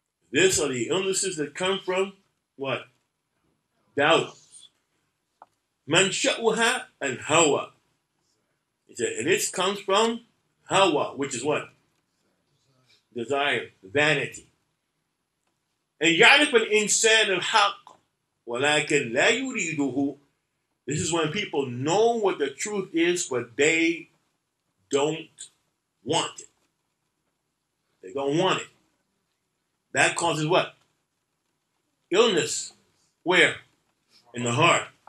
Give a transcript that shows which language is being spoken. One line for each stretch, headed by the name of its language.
English: These are the illnesses that come from what? Doubt. Mansha'uha and hawa. He said, and this comes from hawa, which is what? Desire, vanity.
Arabic: And يعرف الإنسان الحق ولكن لا يريده.
English: This is when people know what the truth is, but they don't want it. They don't want it. That causes what? Illness. Where? In the heart.